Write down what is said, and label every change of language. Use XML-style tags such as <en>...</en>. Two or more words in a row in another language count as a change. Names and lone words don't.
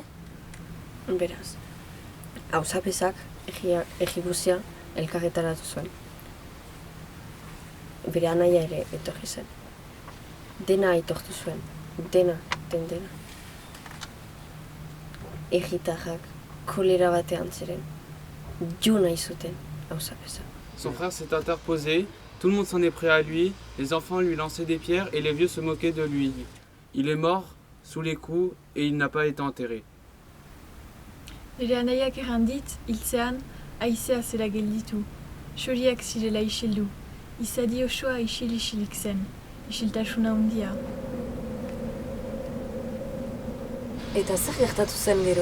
<eu>Beraz, hausapezak egibuzia elkarretaratu zuen. Bere anaia ere etorri zen. Dena aitortu zuen, dena. Egitarrak kolera batean ziren, jo nahi zuten hausapezak.</eu> <fr>Son frère s'est interposé, tout le monde s'en est pris à lui, les enfants lui lançaient des pierres et les vieux se moquaient de lui. Il est mort sous les coups et il n'a pas été enterré.</fr> <eu>Nire anaiak errandit, hiltzean, haizea zela gelditu. Xoriak zirela isildu. Izadi osoa isil-isilik zen. Isiltasuna handia. Eta zer gertatu zen gero?</eu>